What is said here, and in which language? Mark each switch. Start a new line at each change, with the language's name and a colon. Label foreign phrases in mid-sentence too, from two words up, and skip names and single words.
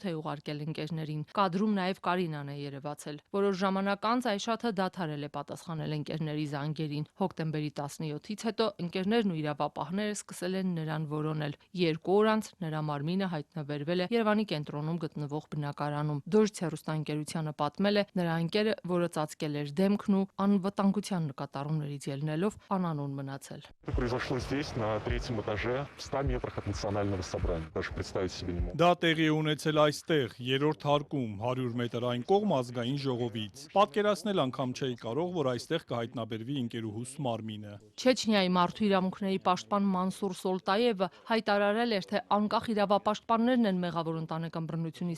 Armenian: է ուղարկել ընկերներին։ Կադրում նաև Կարինան է երևացել։ Որոշ ժամանակ անց Այշաթը դադարել է պատասխանել ընկերների զանգերին։ Հոկտեմբերի 17-ից հետո ընկերներն ու իրավապահները սկսել են նրան որոնել։ 2 օր անց նրա մարմինը հայտնաբերվել է Երևանի կենտրոնում գտնվող բնակարանում։ Դոժց հեռուստաընկերությանը պատմել է նրա ընկերը, որը ծածկել էր դեմքն ու անվտանգության նկատառումներից ելնելով անանուն մնացել։
Russian: Произошло здесь, на 3-м этаже, в 100 метрах от национального собрания. Даже представить себе не могу.
Armenian: Դա տեղի է ունեցել այստեղ, 3-րդ հարկում, 100 մետր այն կողմ ազգային ժողովից։ Պատկերացնել անգամ չէի կարող, որ այստեղ կհայտնաբերվի ընկերուհուս մարմինը։ Չեչնիայի մարդու իրավունքների պաշտպան Մանսուր Սոլտայևը հայտարարել էր, թե անկախ իրավապաշտպաններն են մեղավոր ընտանեկան բռնությունից